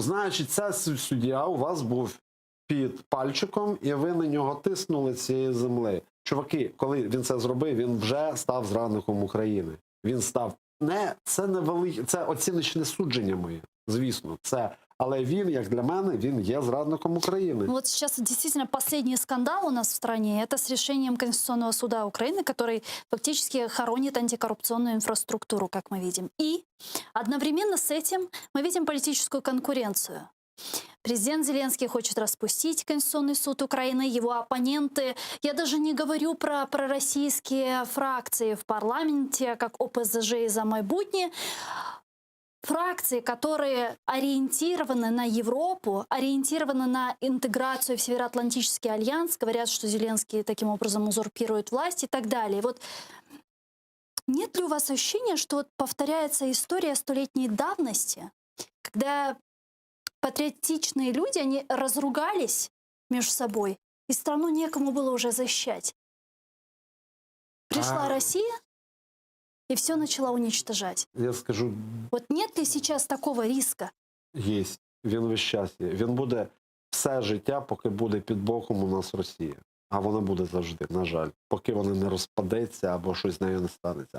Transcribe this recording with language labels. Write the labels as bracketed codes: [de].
[uk] Значить, ця суддя у вас був під пальчиком, і ви на нього тиснули цією землею. Чуваки, коли він це зробив, він вже став зрадником України. Він став... Це невелике, це оціночне судження моє, звісно. Але він, як для мене, він є зрадником України. [ru] Вот сейчас действительно последний скандал у нас в стране. Это с решением Конституционного суда Украины, который фактически хоронит антикоррупционную инфраструктуру, как мы видим. И одновременно с этим мы видим политическую конкуренцию. Президент Зеленский хочет распустить Конституционный суд Украины, его оппоненты. Я даже не говорю про пророссийские фракции в парламенте, как ОПЗЖ и «За майбутнє». Фракции, которые ориентированы на Европу, ориентированы на интеграцию в Североатлантический альянс, говорят, что Зеленский таким образом узурпирует власть и так далее. Вот нет ли у вас ощущения, что вот повторяется история столетней давности, когда патриотичные люди, они разругались между собой, и страну некому было уже защищать? Пришла Россия и все начала уничтожать. Я скажу... Вот нет ли сейчас такого риска? [uk] Є. Він весь час є. Він буде все життя, поки буде під боком у нас Росія. А вона буде завжди, на жаль. Поки вона не розпадеться або щось з нею не станеться.